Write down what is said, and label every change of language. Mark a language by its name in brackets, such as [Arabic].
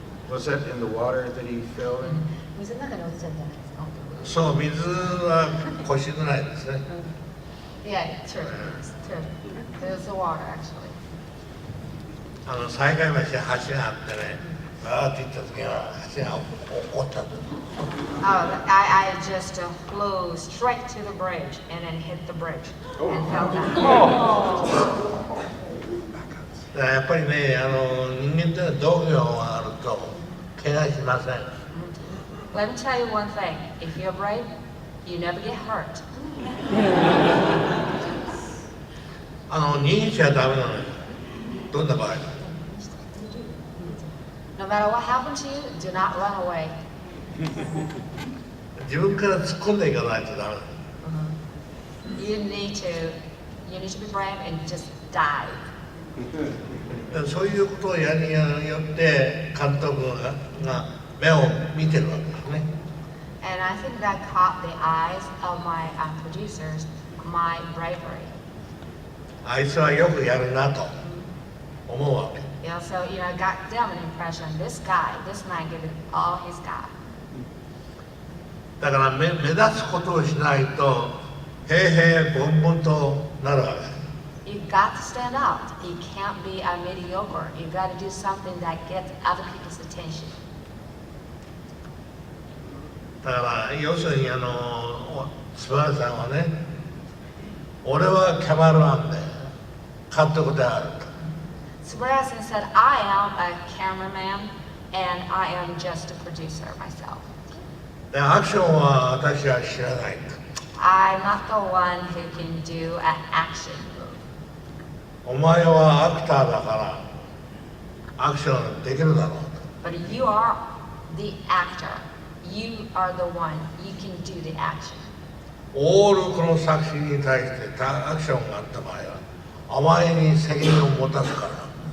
[English] Was that in the water that he fell in? [Japanese] 水の中に落ちちゃったんですか？そう、水は腰ぐらいですね。 [English] Yeah, true. It's true. It was the water, actually. [Japanese] 西海橋橋があってね、バーって行った時は橋が落っちゃった。 [English] Oh, I just flew straight to the bridge and then hit the bridge and fell down. [Japanese] だからやっぱりね、人間ってのは道具があると怪我しません。 [English] Let me tell you one thing. If you're brave, you never get hurt. [Japanese] 逃げちゃダメなのよ。どんな場合でも。 [English] No matter what happens to you, do not run away. [Japanese] 自分から突っ込んでいかないとダメなの。 [English] You need to be brave and just dive. [Japanese] そういうことをやるによって監督が目を見てるわけですね。 [English] And I think that caught the eyes of my producers, my bravery. [Japanese] あいつはよくやるなと思うわけ。 [English] Yeah, so I got them an impression. This man gave it all he's got. [Japanese] だから目立つことをしないと平々凡々となるわけ。 [English] You got to stand out. You can't be a mediocre. You got to do something that gets other people's attention. [Japanese] だから要するにスバルさんはね、俺はキャマルマンで監督であると。 [English] Subrasan said, I am a cameraman and I am just a producer myself. [Japanese] でアクションは私は知らないと。 [English] I'm not the one who can do an action move. [Japanese] お前はアクターだからアクションできるだろうと。 [English] But you are the actor. You are the one. You can do the action. [Japanese] オールこの作品に対してアクションがあった場合はお前に責任を持たすから。